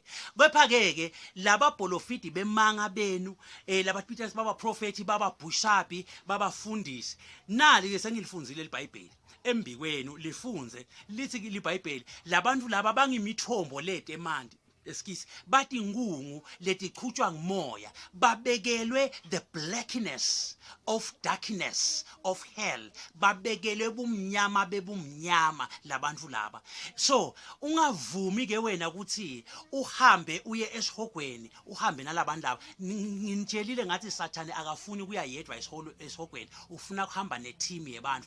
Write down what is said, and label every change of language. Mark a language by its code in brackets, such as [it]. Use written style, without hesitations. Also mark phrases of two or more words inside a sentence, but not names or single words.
[ss] Kepha ke laba polofiti bemanga benu laba Peters baba prophet baba bushapi baba fundisi nali ke sengilifunzile iBhayibheli embi kwenu lifunze lithi iBhayibheli labantu laba bangimithombo lete emanti eskisi bathi ingungu letiqhutshwa ngumoya babekelwe [en] the blackness of darkness of hell [ss] babekelwe bumnyama bebumnyama labantu laba. So ungavumi ke wena ukuthi uhambe uye esihogweni uhambe nalabantu laba. Nginitshelile ngathi Sathane akafuni kuya yedwa esihogweni ufuna ukuhamba neteam yebantu.